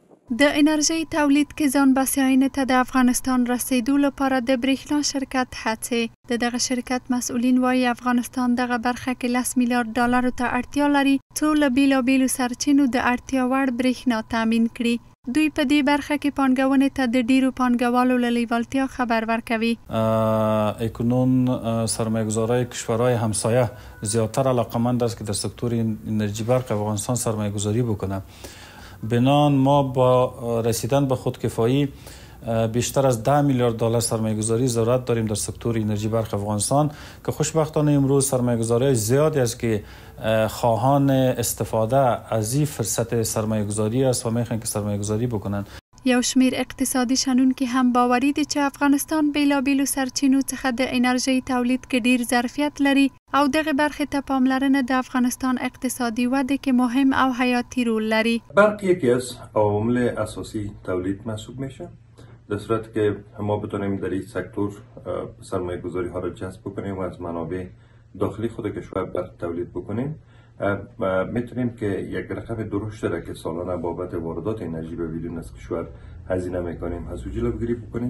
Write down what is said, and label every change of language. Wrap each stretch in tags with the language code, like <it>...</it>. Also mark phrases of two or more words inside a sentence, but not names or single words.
<ps>د انرژي تولید کې ځان بسیاینې ته د افغانستان رسیدو لپاره د برېښنا شرکت هڅې د دغه شرکت مسؤلین وایي افغانستان دغه برخه کې 10 میلیارډ ډالرو ته اړتیا لري څو له بیلابیلو سرچینو د اړتیا وړ برېښنا تامین کړي. دوی په دې برخه کې پانګونې ته د ډیرو پانګوالو له لیوالتیا خبر ورکوي.</ps> <fa>اکنون سرمایه‌گذارای کشورهای همسایه زیادتر علاقمند است که در سکتور انرژی برق افغانستان سرمایه‌گذاری بکنند. بنان ما با رسیدن به خودکفایی بیشتر از 10 میلیارد دلار سرمایه‌گذاری ضرورت داریم در سکتور انرژی برق افغانستان که خوشبختانه امروز سرمایه‌گذاری زیادی است که خواهان استفاده از این فرصت سرمایه‌گذاری است و میخوان که سرمایه‌گذاری بکنن.</fa> <ps>یو شمیر اقتصادي شنونکي هم باوري دي چې افغانستان بیلابیلو سرچینو څخه د انرژي تولید کې ډیر ظرفیت لري او دغه برخه ته پاملرنه د افغانستان اقتصادي وده کې مهم او حیاتي رول لري.</ps> <fa>برق یکی از عوامل اساسی تولید محسوب میشه. در صورتی که ما بتونیم در این سکتور سرمایه گذاری ها را جذب بکنیم و از منابع داخلی خود کشور برق تولید بکنیم میتونیم که یک رقم درشت را که سالانه بابت واردات انرژی به بیرون از کشور هزینه میکنیم از او جلوگیری بکنیم.</fa>